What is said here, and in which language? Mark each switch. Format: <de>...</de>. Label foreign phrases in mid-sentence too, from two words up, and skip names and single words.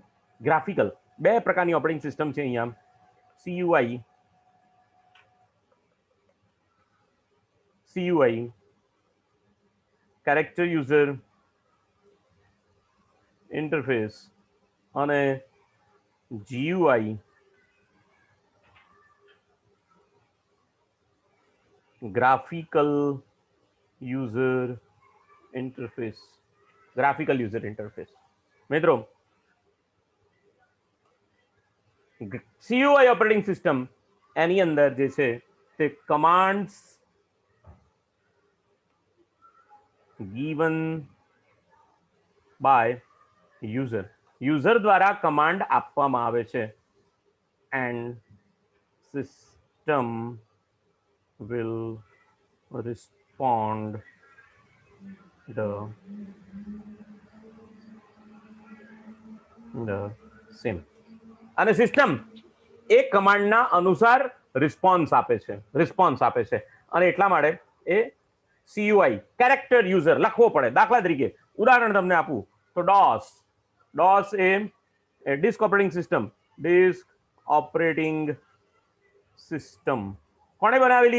<gu>ગ્રાફિકલ બે પ્રકારની</gu> <en>operating system</en> <gu>છે અહીંયા, CUI</gu> <en>character user interface</en> <gu>અને GUI</gu> <en>graphical user interface. graphical user interface</en> <gu>મિત્રો,</gu> <en>CUI operating system</en> <gu>એની અંદર જે છે તે કમાન્ડ્સ</gu> <en>given by</en> <gu>યુઝર દ્વારા કમાન્ડ આપવામાં આવે છે</gu> <en>and system will respond the same.</en> <gu>અને સિસ્ટમ એ કમાન્ડના અનુસાર રિસ્પોન્સ આપે છે અને એટલા માટે એ</gu> <en>CUI character user</en> <gu>લખવો પડે. દાખલા તરીકે ઉદાહરણ તમને આપું તો DOS એ</gu> <en>disk operating system</en> <gu>કોણે બનાવેલી?</gu>